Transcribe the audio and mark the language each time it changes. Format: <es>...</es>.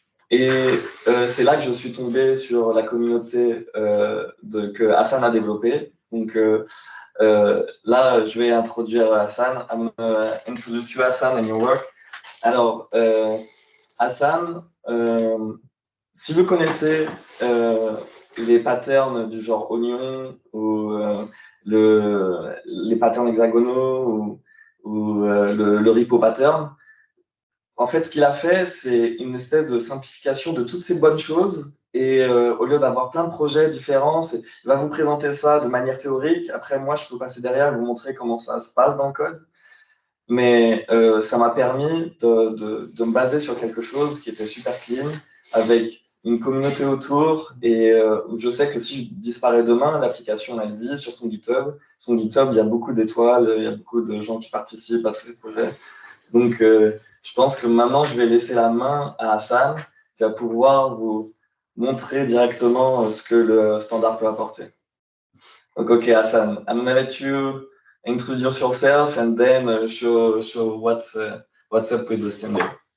<fr>Et c'est là que je suis tombé sur la communauté que Hassan a développée. Donc là, je vais introduire Hassan.</fr> <en>I'm gonna introduce you, Hassan, and your work.</en> <fr>Alors, Hassan, si vous connaissez les patterns du genre oignon ou les patterns hexagonaux ou le repo pattern, en fait, ce qu'il a fait, c'est une espèce de simplification de toutes ces bonnes choses. Et au lieu d'avoir plein de projets différents, il va vous présenter ça de manière théorique. Après, moi, je peux passer derrière et vous montrer comment ça se passe dans le code. Mais ça m'a permis de me baser sur quelque chose qui était super clean, avec une communauté autour. Et je sais que si je disparais demain, l'application, elle vit sur son GitHub. Son GitHub, il y a beaucoup d'étoiles, il y a beaucoup de gens qui participent à tous ces projets. Donc, je pense que maintenant, je vais laisser la main à Hassan, qui va pouvoir vous montrer directement ce que le standard peut apporter. Donc,</fr> <en>OK, Hassan, I'm going to let you introduce yourself and then show what's up with the standard.</en>